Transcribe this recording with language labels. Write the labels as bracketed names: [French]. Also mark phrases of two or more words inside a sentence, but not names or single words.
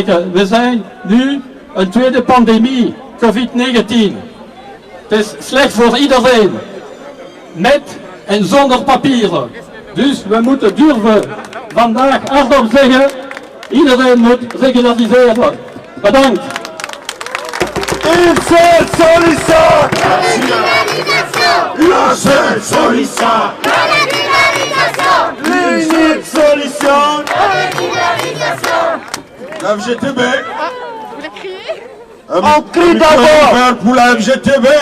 [Dutch] We zijn nu een tweede pandemie, COVID-19. Het is slecht voor iedereen. Met en zonder papieren. Dus we moeten durven vandaag hardop zeggen, iedereen moet regulariseren. Bedankt. [French] Une seule solution. Une seule solution. L'unique solution. La FGTB. On crie d'abord pour la FGTB.